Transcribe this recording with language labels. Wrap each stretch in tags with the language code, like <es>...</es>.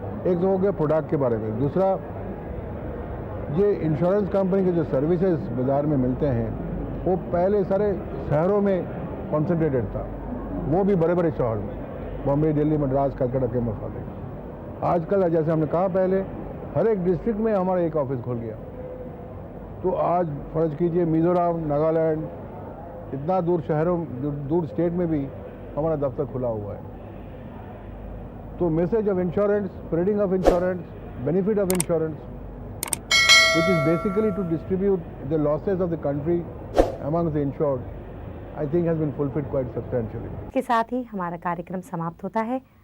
<hi>एक तो हो गया प्रोडक्ट के बारे में। दूसरा, ये इंश्योरेंस कंपनी के जो सर्विसेज बाज़ार में मिलते हैं वो पहले सारे शहरों में कॉन्सेंट्रेटेड था, वो भी बड़े बड़े शहर में, बॉम्बे, दिल्ली, मद्रास, कलकत्ता के मसाले। आजकल जैसे हमने कहा पहले, हर एक डिस्ट्रिक्ट में हमारा एक ऑफिस खुल गया। तो आज फर्ज कीजिए मिज़ोरम, नागालैंड, इतना दूर शहरों, दूर स्टेट में भी हमारा दफ्तर खुला हुआ है।</hi> <en>तो message of insurance, spreading of insurance, benefit of insurance, which is basically to distribute the losses of the country among the insured, I think has been fulfilled quite substantially.</en> <hi>के साथ ही हमारा कार्यक्रम समाप्त होता है।</hi>